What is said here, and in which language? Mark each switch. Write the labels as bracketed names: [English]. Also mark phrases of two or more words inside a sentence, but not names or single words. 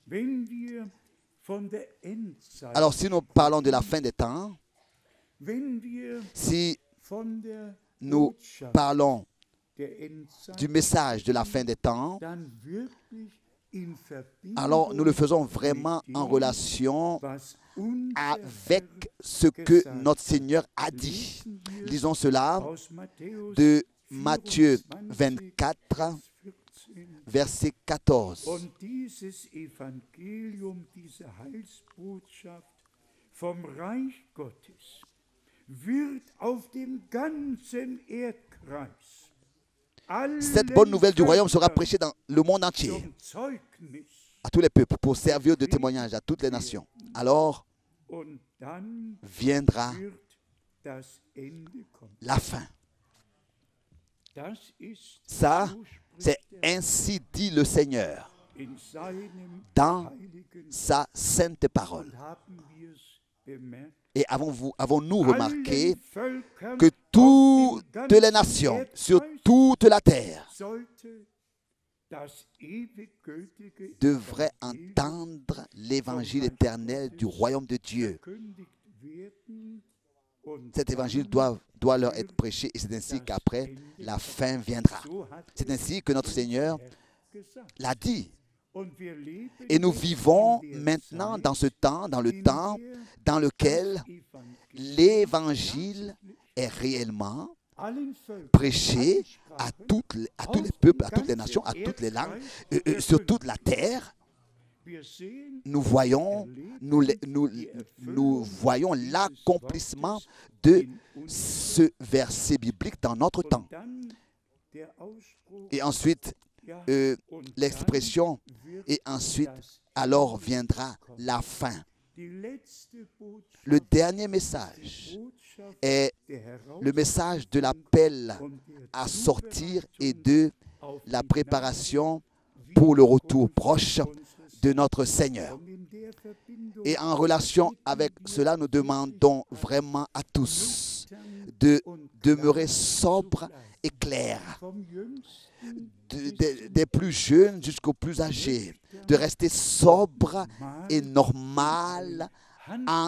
[French] Alors si nous parlons de la fin des temps, si nous parlons du message de la fin des temps, alors nous le faisons vraiment en relation avec ce que notre Seigneur a dit. Lisons cela de Matthieu 24, verset 14. [German] Und dieses Evangelium, diese Heilsbotschaft vom Reich Gottes wird auf dem ganzen Erdkreis [French] Cette bonne nouvelle du royaume sera prêchée dans le monde entier, [German] zum Zeugnis. [French] à tous les peuples, pour servir de témoignage à toutes les nations. Alors [German] Und dann [French] viendra [German] wird das Ende kommen. [French] la fin. [German] Das ist, [French] Ça, [German] so [French] c'est [German] spricht er [French] ainsi dit le Seigneur [German] in seinem [French] dans [German] heiligen [French] sa sainte parole. [German] und haben wir es bemerkt. [French] Et avons-nous remarqué [German] Allen Völkern [French] que [German] auf [French] toutes [German] dem [French] les [German] ganzen [French] nations, sur [German] Erdkreis [French] toute la terre, [German] sollte das ewig gültige [French] devraient [German] Evangelium [French] entendre l'évangile éternel du royaume de Dieu. [German] verkündigt werden und [French] Cet évangile [German] dann [French] doit leur être prêché et c'est ainsi qu'après, la fin viendra. [German] so hat [French] C'est [German] es [French] ainsi que notre Seigneur [German] der gesagt. [French] l'a dit. [German] Und wir leben [French] Et nous [German] jetzt [French] vivons [German] in der [French] maintenant [German] Zeit, [French] dans ce temps, dans le [German] in [French] temps [German] der [French] dans [German] das [French] lequel [German] Evangelium [French] l'évangile est réellement [German] allen Völkern, [French] prêché [German] allen [French] à, [German] Sprachen, [French] tous les peuples, à toutes les nations, à toutes les langues, sur toute la terre. [German] wir sehen, [French] Nous voyons, nous voyons l'accomplissement de ce verset biblique dans notre temps. [German] und dann der Ausspruch, [French] Et ensuite, [German] ja, und [French] l'expression, [German] dann wird [French] et ensuite, [German] das [French] alors [German] Ende [French] viendra [German] kommen. [French] la fin. [German] Die letzte Botschaft, [French] Le dernier message [German] die Botschaft [French] est [German] der [French] le message de l'appel [German] und der [French] à sortir et [German] Zubereitung [French] de [German] auf [French] la [German] die [French] préparation [German] Gnade [French] pour le retour [German] Wiederkunft [French] proche [German] unseres [French] de notre Seigneur. [German] Und in der Verbindung [French] Et en relation [German] bitten [French] avec [German] wir [French] cela, nous demandons vraiment à tous de demeurer sobres et clairs, [German] vom Jüngsten [French] des plus jeunes jusqu'aux plus âgés, de rester sobres et normal en